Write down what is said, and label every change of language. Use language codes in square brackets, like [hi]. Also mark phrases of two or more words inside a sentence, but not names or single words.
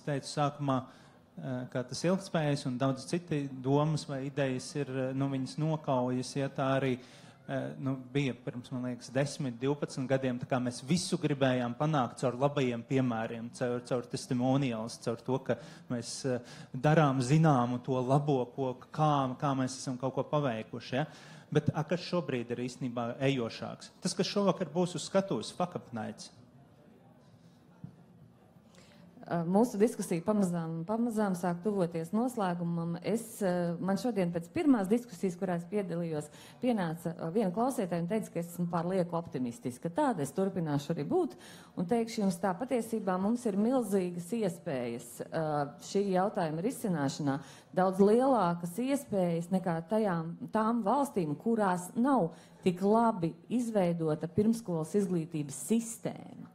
[lv] teicu sākumā, kā tas ilgtspējas un daudz citi domas vai idejas ir, viņas nokaujas, ja tā arī bija pirms, man liekas, 10, 12 gadiem, tā kā mēs visu gribējām panākt caur labajiem piemēriem, caur testimonials, caur to, ka mēs darām zināmu to labo, kā mēs esam kaut ko paveikuši. Ja? Bet kas šobrīd ir īstenībā ejošāks? Tas, kas šovakar būs uz skatuves, fuck up nights. Mūsu diskusija pamazām sāk tuvoties noslēgumam. Man šodien pēc pirmās diskusijas, kurās piedalījos, pienāca viena klausītāja un teica, ka es esmu pārlieku optimistiska. Tāda es turpināšu arī būt. Un teikšu jums tā, patiesībā mums ir milzīgas iespējas šī jautājuma risināšanā, daudz lielākas iespējas nekā tām valstīm, kurās nav tik labi izveidota pirmskolas izglītības sistēma.